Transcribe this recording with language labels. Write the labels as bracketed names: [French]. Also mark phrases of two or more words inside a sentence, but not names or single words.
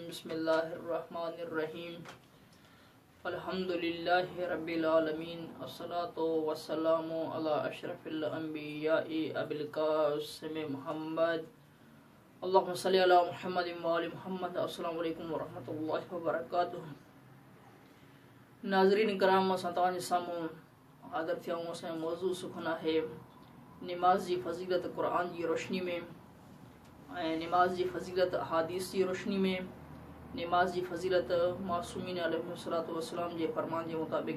[Arabic] بسم الله الرحمن الرحيم. الحمد لله رب العالمين. الصلاة والسلام على أشرف الأنبياء أبي القاسم محمد. اللهم صل على محمد وآل محمد. السلام عليكم ورحمة الله وبركاته. [Sindhi] नाज़रीन कराम, असां तव्हांजे साम्हूं हाज़िर थिया आहियूं. असांजो मौज़ू सुखना है नमाज़ जी फ़ज़ीलत क़ुरान जी रोशनी में ऐं नमाज़ जी फ़ज़ीलत अहादीस जी रोशनी में, नमाज़ जी फ़ज़ीलत मासूमीन [Arabic] عليه الصلاة والسلام [Sindhi] जे फ़रमान जे मुताबिक़.